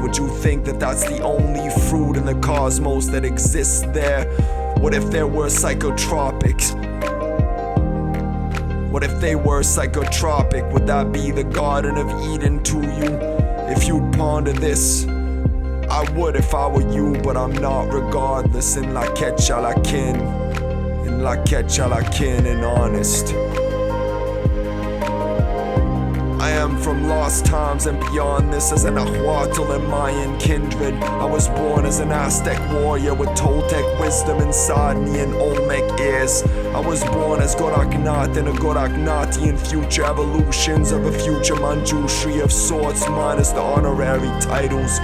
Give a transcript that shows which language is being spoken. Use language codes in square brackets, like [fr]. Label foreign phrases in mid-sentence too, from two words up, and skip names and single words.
[en] Would you think that that's the only fruit in the cosmos that exists there? What if there were psychotropics? What if they were psychotropic? Would that be the Garden of Eden to you? If you'd ponder this, I would if I were you, but I'm not regardless. In la quecha la kin, in la quecha la kin, and honest. I am from lost times and beyond this, as an Nahuatl and Mayan kindred. I was born as an Aztec warrior with Toltec wisdom inside me and Olmec ears. says. I was born as Goraknath in a Goraknatian future, evolutions of a future Manjushri of sorts, minus the honorary titles.